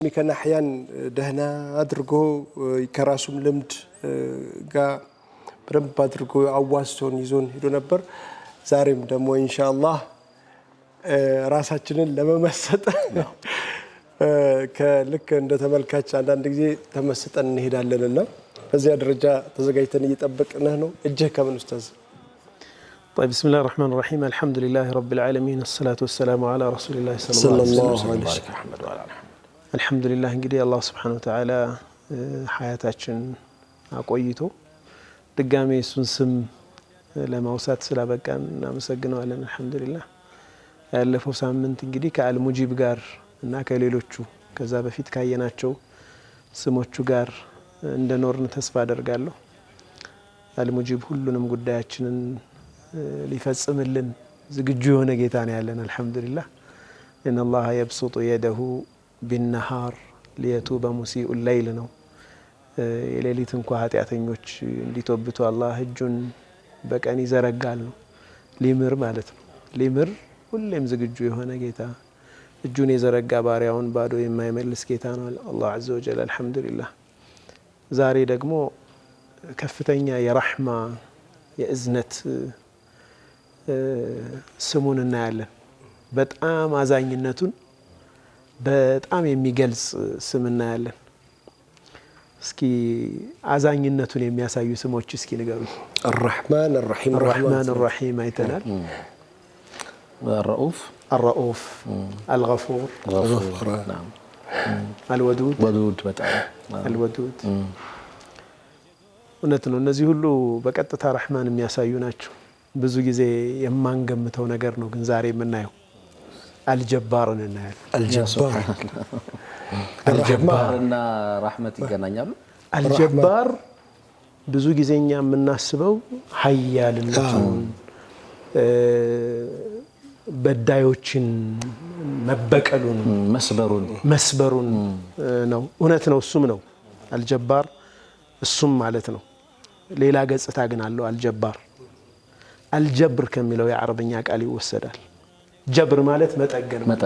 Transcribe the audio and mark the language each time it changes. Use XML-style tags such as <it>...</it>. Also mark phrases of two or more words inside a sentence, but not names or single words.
<am>ሚከናህያን ደህና አድርጎ ከራሱም ልምድ ጋር በደንብ አድርጎ አዋስቶን ይዞን ሄዶ ነበር። ዛሬም ደግሞ ኢንሻአላህ ራሳችንን ለመመሰጥ ከልክ እንደ ተመልካች አንዳንድ ጊዜ ተመስጠን እንሄዳለንና በዚያ ደረጃ ተዘጋጅተን እየጠበቅንህ ነው። እጅህ ከምን ኡስታዝ?</am> <ar>طيب بسم الله الرحمن الرحيم الحمد لله رب العالمين الصلاة والسلام على رسول الله صلى الله عليه وسلم الحمد لله</ar> <am>እንግዲህ አላህ</am> <ar>سبحانه وتعالى</ar> <am>ሐያታችን አቆይቶ ድጋሜ እሱን ስም ለማውሳት ስላበቃን እናመሰግነዋለን። አልহামዱሊላህ ያለፈው ሳምንት እንግዲህ ከአልሙጂብ ጋር እና ከሌሎቹ ከዛ በፊት ካየናቸው ስሞቹ ጋር እንደኖርን ተስፋ አደርጋለሁ። አልሙጂብ ሁሉንም ጉዳያችንን ሊፈጽምልን ዝግጁ የሆነ ጌታ ነው ያለን። አልহামዱሊላህ</am> <ar>ان الله يبسط يده بالنهار ليتوب مسيء الليل</ar> <am>ነው። የሌሊት እንኳን ኃጢያተኞች እንዲተውብቱ አላህ እጁን በቀን ይዘረጋል ነው። ሊምር ማለት ነው። ሊምር ሁሌም ዝግጁ የሆነ ጌታ እጁን የዘረጋ ባሪያውን ባዶ የማይመልስ ጌታ ነው አላህ</am> <ar>عز وجل الحمدلله።</ar> <am>ዛሬ ደግሞ ከፍተኛ የረህማ የእዝነት ስሙን እናያለን። በጣም አዛኝነቱን በጣም የሚገልጽ ስም እናያለን። እስኪ አዛኝነቱን የሚያሳዩ ስሞች እስኪ ንገሩ።</am> <ar>الرحمن الرحيم الرحمن الرحيم አይተናል። الرؤوف الرؤوف الغفور نعم الودود ودود በጣም</ar> <am>الودود እውነት ነው። እነዚህ ሁሉ በቀጥታ ረህማን የሚያሳዩ ናቸው። ብዙ ጊዜ የማንገምተው ነገር ነው ግን ዛሬ የምናየው አልጀባርን እናያለን። አልጀባርና ረህመት ይገናኛሉ። አልጀባር ብዙ ጊዜኛ የምናስበው ኃያልነቱን በዳዮችን መበቀሉን መስበሩን ነው። እውነት ነው፣ እሱም ነው አልጀባር፣ እሱም ማለት ነው። ሌላ ገጽታ ግን አለው አልጀባር። አልጀብር ከሚለው የአረብኛ ቃል ይወሰዳል። ጀብር ማለት መጠገን</am>